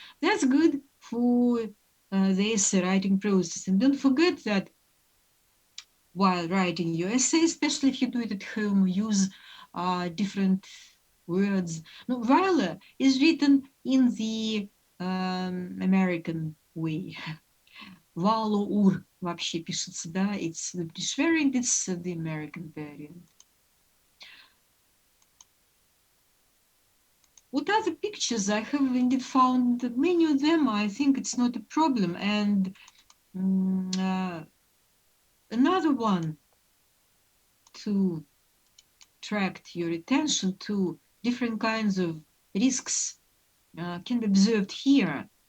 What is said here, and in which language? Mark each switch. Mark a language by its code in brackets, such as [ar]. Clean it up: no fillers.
[en] That's good for the essay writing process. And don't forget that while writing your essay, especially if you do it at home, use different words. No, valor is written in the American way. [ru] Valor вообще пишется, да? [en] It's the British variant, it's the American variant. What other pictures? I have indeed found many of them. I think it's not a problem. And another one to attract your attention to different kinds of risks can be observed here.